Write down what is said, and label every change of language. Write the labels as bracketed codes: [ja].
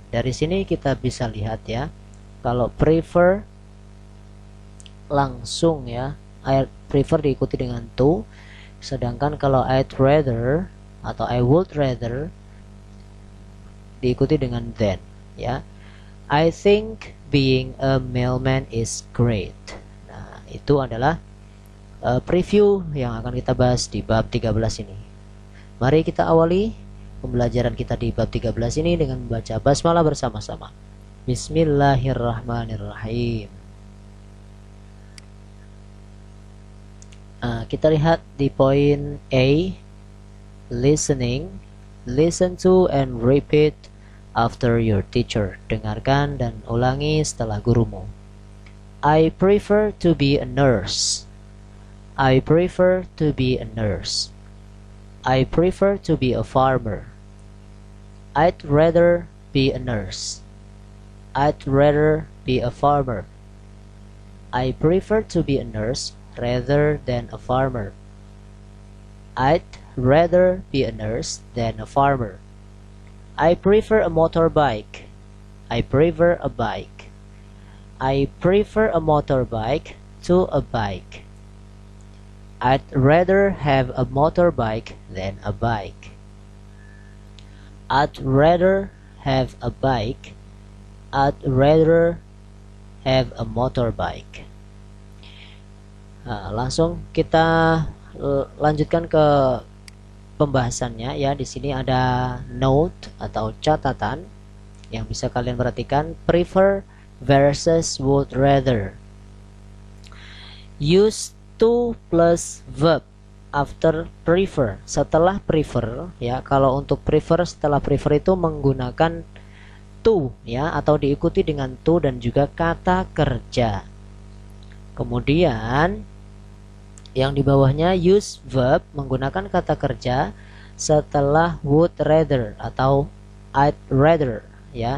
[id] Dari sini kita bisa lihat ya, kalau prefer langsung ya, I prefer diikuti dengan to, sedangkan kalau I'd rather atau I would rather diikuti dengan than ya. [en] I think being a mailman is great. [id] Nah, itu adalah preview yang akan kita bahas di bab 13 ini. Mari kita awali pembelajaran kita di bab 13 ini dengan membaca basmalah bersama-sama. [ar] Bismillahirrahmanirrahim. [id] Kita lihat di poin A, listening. [en] Listen to and repeat after your teacher. [id] Dengarkan dan ulangi setelah gurumu. [en] I prefer to be a nurse. I prefer to be a nurse. I prefer to be a farmer. I'd rather be a nurse. I'd rather be a farmer. I prefer to be a nurse rather than a farmer. I'd rather be a nurse than a farmer. I prefer a motorbike. I prefer a bike. I prefer a motorbike to a bike. I'd rather have a motorbike than a bike. I'd rather have a bike. I'd rather have a motorbike. [id] Langsung kita lanjutkan ke pembahasannya ya. Di sini ada note atau catatan yang bisa kalian perhatikan. [en] Prefer versus would rather. Use to plus verb after prefer. [id] Setelah prefer ya, kalau untuk prefer setelah prefer itu menggunakan to ya, atau diikuti dengan to dan juga kata kerja. Kemudian yang di bawahnya [en] use verb [id] menggunakan kata kerja setelah would rather atau I'd rather ya.